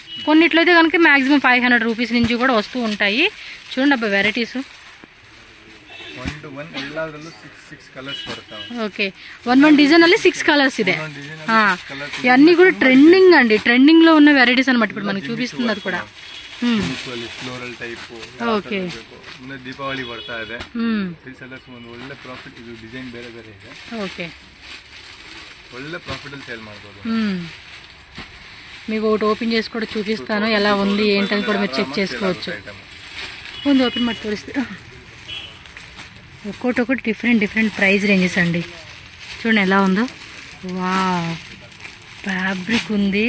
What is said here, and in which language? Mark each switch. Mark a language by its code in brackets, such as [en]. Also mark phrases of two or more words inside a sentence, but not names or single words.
[te] కొన్నిట్లయితే కనుక [en] maximum 500 rupees [te] నుంచి కూడా వస్తూ ఉంటాయి. చూడండి అబ్బా వెరైటీస్. ఓకే, 1 డిజైన్ ಅಲ್ಲಿ 6 కలర్స్ ಇದೆ. ఇవన్నీ కూడా ట్రెండింగ్ అండి. ట్రెండింగ్ లో ఉన్న వెరైటీస్ అనమాట ఇప్పుడు మనకి చూపిస్తున్నది కూడా. [en] floral type. [kn] ಓಕೆ, ದೀಪಾವಳಿ ಬರ್ತಾ ಇದೆ. ರೀಸೆಲ್ಲರ್ಸ್ ಒಂದು ಒಳ್ಳೆ ಪ್ರಾಫಿಟ್. ಇದು ಡಿಸೈನ್ ಬೇರೆ ಬೇರೆ ಇದೆ. ಓಕೆ, ಒಳ್ಳೆ ಪ್ರಾಫಿಟ್ ಅಲ್ಲಿ ಸೇಲ್ ಮಾಡಬಹುದು. [te] మీకు ఒకటి ఓపెన్ చేసి కూడా చూపిస్తాను ఎలా ఉంది ఏంటని కూడా మీరు చెక్ చేసుకోవచ్చు. ముందు ఓపెన్ ಮಾಡಿ తోరిస్తా. ఒక్కొక్కటి [en] different price ranges [te] అండి. చూడండి ఎలా ఉందో. వావ్, ఫ్యాబ్రిక్ ఉంది.